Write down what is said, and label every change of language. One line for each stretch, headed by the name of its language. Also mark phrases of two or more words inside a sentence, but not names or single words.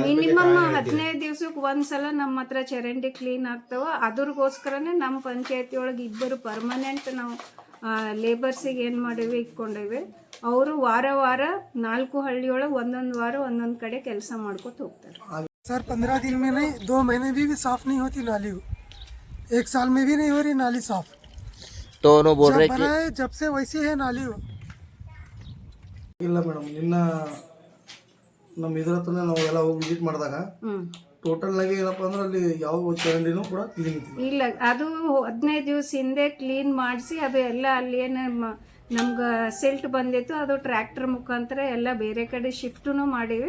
Kannada: ಮಿನಿಮಮ್ 15 ದಿವಸಕ್ಕೆ ಒಂದ್ಸಲ ನಮ್ಮ ಹತ್ರ ಚರಂಡಿ ಕ್ಲೀನ್ ಆಗ್ತಾವ. ಅದ್ರಗೋಸ್ಕರನೇ ನಮ್ಮ ಪಂಚಾಯತಿ ಒಳಗೆ 2 ಪರ್ಮನೆಂಟ್ ನಾವು ಲೇಬರ್ಸಿಗೆ ಏನು ಮಾಡೀವಿ, ಇಟ್ಕೊಂಡೇವಿ. ಅವರು ವಾರ 4 ಹಳ್ಳಿಯೊಳಗೆ ಒಂದೊಂದು ವಾರ ಒಂದೊಂದು ಕಡೆ ಕೆಲಸ ಮಾಡ್ಕೊತ ಹೋಗ್ತಾರೆ.
Hindi: सर 15 दिन में नहीं, 2 महीने भी साफ नहीं होती नाली, 1 साल में भी नहीं हो रही नाली साफ. तो उन्होंने बोल रहे कि जब से वैसी है नाली.
Kannada: ಇಲ್ಲ ಮೇಡಮ್, ನಿನ್ನ ನಮ್ಮ ಇದ್ರ ಹತ್ರನೇ ನಾವು ಎಲ್ಲ ಹೋಗಿ ವಿಸಿಟ್ ಮಾಡಿದಾಗ ಟೋಟಲ್ ಆಗಿ ಏನಪ್ಪ ಅಂದ್ರೆ ಅಲ್ಲಿ ಯಾವ ಚರಂಡಿನೂ ಕೂಡ ಕ್ಲೀನ್ ಇಲ್ಲ. ಅದು 15 ದಿವಸ ಹಿಂದೆ ಕ್ಲೀನ್ ಮಾಡಿಸಿ ಅದು ಎಲ್ಲ ಅಲ್ಲಿ ಏನು ನಮ್ಗೆ ಸಿಲ್ಟ್ ಬಂದಿತ್ತು, ಅದು ಟ್ರ್ಯಾಕ್ಟರ್ ಮುಖಾಂತರ ಎಲ್ಲ ಬೇರೆ ಕಡೆ ಶಿಫ್ಟೂ ಮಾಡೀವಿ.